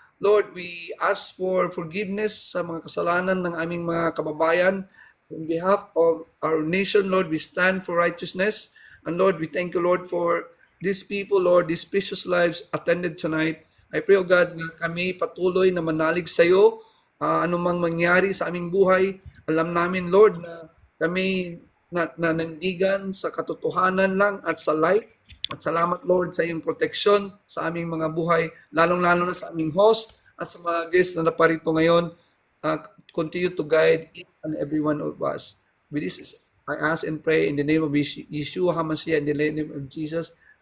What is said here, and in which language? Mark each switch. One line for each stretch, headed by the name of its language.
English: Lord, we ask for forgiveness
Filipino: sa mga kasalanan ng aming mga kababayan.
English: On behalf of our nation, Lord, we stand for righteousness. And Lord, we thank you, Lord, for these people, Lord, these precious lives attended tonight. I pray, O God,
Filipino: na kami patuloy na manalig sa iyo. Anumang mangyari sa aming buhay, alam namin, Lord, na kami nandigan sa katotohanan lang at sa light. At salamat, Lord, sa iyong proteksyon sa aming mga buhay, lalong-lalo na sa aming host at sa mga guests na naparito ngayon.
English: Continue to guide each and every one of us. With this, I ask and pray in the name of Yeshua HaMashiach, in the name of Jesus.